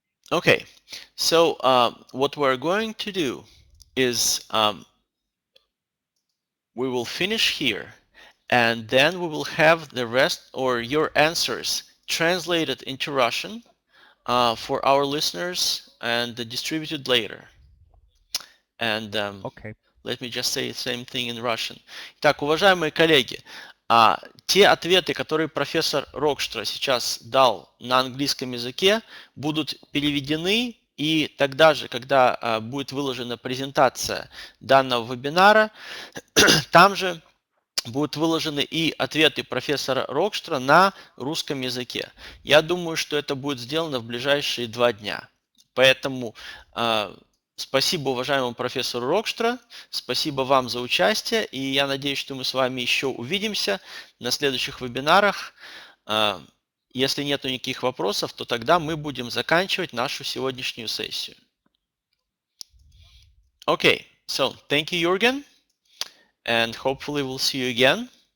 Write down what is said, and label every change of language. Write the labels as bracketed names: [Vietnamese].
[English] Okay, so what we're going to do is we will finish here, and then we will have the rest or your answers translated into Russian for our listeners and distributed later. And Okay. let me just say the same thing in Russian. [Russian] Так, уважаемые коллеги, те ответы, которые профессор Рокштро сейчас дал на английском языке, будут переведены, и тогда же, когда будет выложена презентация данного вебинара, там же будут выложены и ответы профессора Рокштро на русском языке. Я думаю, что это будет сделано в ближайшие 2 дня. Поэтому спасибо уважаемому профессору Рокштро, спасибо вам за участие, и я надеюсь, что мы с вами еще увидимся на следующих вебинарах. Если нет никаких вопросов, то тогда мы будем заканчивать нашу сегодняшнюю сессию. [English] Okay, so thank you, Jürgen, and hopefully we'll see you again.